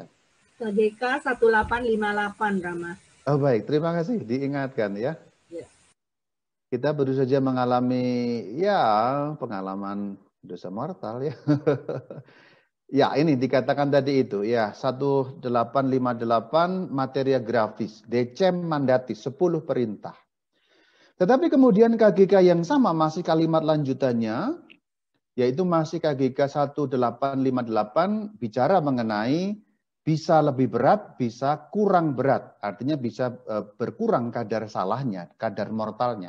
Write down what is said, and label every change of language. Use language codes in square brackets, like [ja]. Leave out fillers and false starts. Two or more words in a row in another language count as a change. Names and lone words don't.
[id] KGK 1858, Rama. Oh baik, terima kasih diingatkan ya. Ya. Kita baru saja mengalami ya pengalaman dosa mortal ya. Ya, ini dikatakan tadi itu ya 1858 [la] materia grafis, decem mandati [id] 10 perintah. Tetapi kemudian KGK yang sama masih kalimat lanjutannya yaitu masih KGK 1858 bicara mengenai bisa lebih berat, bisa kurang berat. Artinya bisa berkurang kadar salahnya, kadar mortalnya.